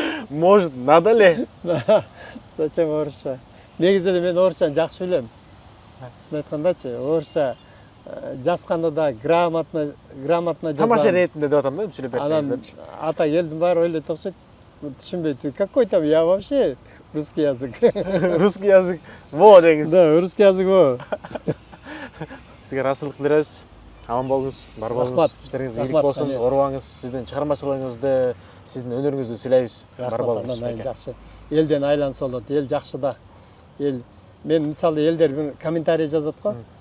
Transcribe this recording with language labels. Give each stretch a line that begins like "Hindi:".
Russian: Может, надо ли?
Kyrgyz: Зачем орусча? Негизи эле мен орусчаны жакшы билем. Чын айткандачы, орусча жазганда да грамотно жазам. Тамаша ретинде деп атам да, сүйлөп берсеңиз Анан депчи. ата келдим баары ойлойт окшойт. Түшүнбөйт.
Russian: Какой там я вообще русский язык. Русский язык во
Kyrgyz: деңиз.
Russian: Да, русский язык во.
Kyrgyz: Сизге ыраазычылык билдиребиз. Аман болуңуз, бар болуңуз. Рахмат. Иштериңиз ийгилик болсун, оорубаңыз. Сиздин чыгармачылыгыңызды, сиздин өнөрүңүздү сыйлайбыз. Бар болуңуз. Жакшы. Элден айланса болот. Эл жакшы да. Эл мен мисалы элдер бир комментарий жазат го.